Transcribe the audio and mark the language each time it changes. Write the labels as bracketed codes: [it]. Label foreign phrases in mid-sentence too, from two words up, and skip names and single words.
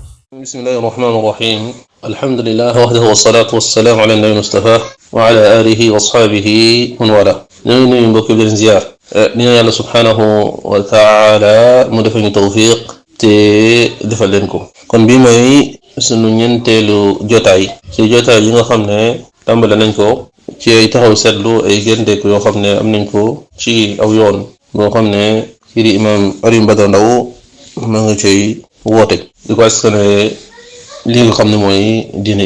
[ar] بسم الله الرحمن الرحيم الحمد لله وحده والصلاة والسلام على النبي المصطفى وعلى آله وأصحابه ومن والاه [wo] ñoo ngi nuyu mbokk yi di leen ziar di ñaan yàlla [ar] سبحانه وتعالى [wo] mu defal ñu tawfiq te defal leen ko kon bii mooy sunu ñeenteelu jotaay ci jotaay yi nga xam ne tàmbale nañ ko ci ay taxaw seetlu ay génteeku yoo xam ne am nañ ko ci aw yoon boo xam ne kii di imaam Alioune Badara Ndao ma nga cay woote di ko askane li nga xam ne mooy diine